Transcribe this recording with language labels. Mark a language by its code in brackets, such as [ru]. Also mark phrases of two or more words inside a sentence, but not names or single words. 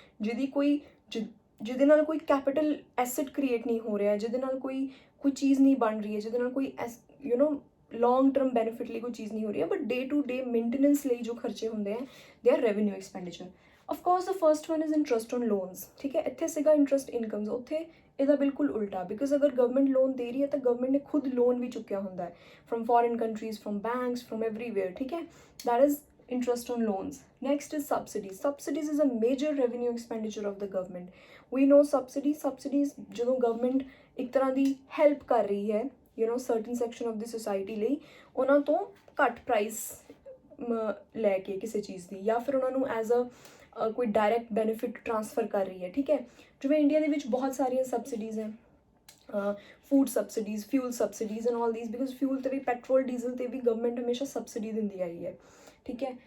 [pa] ਜਿਹਦੇ ਨਾਲ ਕੋਈ [en] capital asset [pa] ਕ੍ਰੀਏਟ ਨਹੀਂ ਹੋ ਰਿਹਾ, ਜਿਹਦੇ ਨਾਲ ਕੋਈ ਚੀਜ਼ ਨਹੀਂ ਬਣ ਰਹੀ ਹੈ, ਜਿਹਦੇ ਨਾਲ ਕੋਈ [en] long term benefit [pa] ਲਈ ਕੋਈ ਚੀਜ਼ ਨਹੀਂ ਹੋ ਰਹੀ ਹੈ, [en] but day to day maintenance [pa] ਲਈ ਜੋ ਖਰਚੇ ਹੁੰਦੇ ਆ [en] they are revenue expenditure. of course the first one is interest on loans, [pa] ਠੀਕ ਹੈ। ਇੱਥੇ ਸੀਗਾ [en] interest incomes, [pa] ਉੱਥੇ ਇਹਦਾ ਬਿਲਕੁਲ ਉਲਟਾ। ਬਿਕਾਜ਼ ਅਗਰ ਗਵਰਨਮੈਂਟ ਲੋਨ ਦੇ ਰਹੀ ਹੈ ਤਾਂ ਗਵਰਨਮੈਂਟ ਨੇ ਖੁਦ ਲੋਨ ਵੀ ਚੁੱਕਿਆ ਹੁੰਦਾ ਹੈ [en] from foreign countries, from banks, from everywhere, [pa] ਠੀਕ ਹੈ। [en] that is interest on loans. Next is subsidies. Subsidies is a major revenue expenditure of the government. We know subsidies [pa] ਜਦੋਂ government ਇੱਕ ਤਰ੍ਹਾਂ ਦੀ help ਕਰ ਰਹੀ ਹੈ [en] certain section of the society [pa] ਲਈ, ਉਹਨਾਂ ਤੋਂ ਘੱਟ ਪ੍ਰਾਈਸ ਲੈ ਕੇ ਕਿਸੇ ਚੀਜ਼ ਦੀ, ਜਾਂ ਫਿਰ ਉਹਨਾਂ ਨੂੰ [en] as a [pa] ਕੋਈ [en] direct benefit transfer [pa] ਕਰ ਰਹੀ ਹੈ, ਠੀਕ ਹੈ। ਜਿਵੇਂ ਇੰਡੀਆ ਦੇ ਵਿੱਚ ਬਹੁਤ ਸਾਰੀਆਂ ਸਬਸਿਡੀਜ਼ ਹੈ, [en] food subsidies, fuel subsidies and all these. [pa] ਬਿਕਾਜ਼ ਫਿਊਲ 'ਤੇ ਵੀ, [en] petrol diesel [pa] 'ਤੇ ਵੀ ਗਵਰਨਮੈਂਟ ਹਮੇਸ਼ਾ ਸਬਸਿਡੀ ਦਿੰਦੀ ਆਈ ਹੈ, ਠੀਕ ਹੈ।